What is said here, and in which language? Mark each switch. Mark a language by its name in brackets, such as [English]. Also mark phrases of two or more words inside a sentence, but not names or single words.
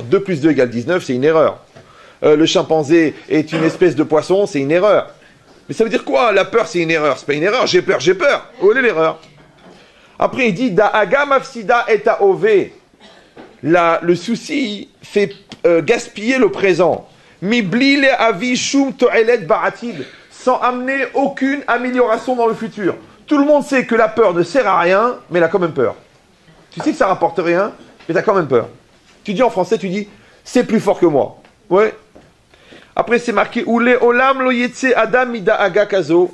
[French] 2 plus 2 égale 19, c'est une erreur. Le chimpanzé est une espèce de poisson, c'est une erreur. Mais ça veut dire quoi? La peur, c'est une erreur. C'est pas une erreur, j'ai peur. Où est l'erreur? Après, il dit, [Hebrew] דאגה מפסידה את ההווה. [French] Le souci fait gaspiller le présent. [Hebrew] מבלי להביא שום תועלת בעתיד. [French] Sans amener aucune amélioration dans le futur. Tout le monde sait que la peur ne sert à rien, mais elle a quand même peur. Tu sais que ça rapporte rien, mais tu as quand même peur. Tu dis en français, tu dis, c'est plus fort que moi. Ouais. Après, c'est marqué, [Hebrew] ולעולם לא יצא אדם מדאגה כזו.